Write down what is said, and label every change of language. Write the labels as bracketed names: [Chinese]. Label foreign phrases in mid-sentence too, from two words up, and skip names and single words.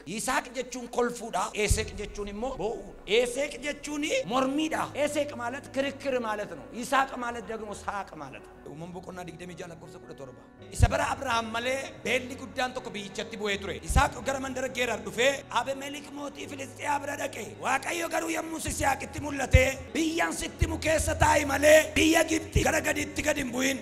[Oromo] Yisaaq jechuun kolfuudha, Eeseq jechuun immoo boo'uudha. Eeseq jechuun mormiidha. [Amharic] Eeseq ማለት ክርክር ማለት ነው። ይስሐቅ ማለት ደግሞ ሳቅ ማለት ነው። [Oromo] Uumamaa boqonnaa 26 lakkoofsa 17. Isa bara Abrahaam malee beelli guddaan tokko biyyichatti bu'ee ture. Yisaaq gara mandara Geerar dhufee Abimelek mootii Filistiyaa bira dhaqe. Waaqayyo garuu yommuu Yisihaaqitti mul'ate biyyaan sitti mukeessa taa'i malee biyya Gibxi gara gaditti gad hin bu'in.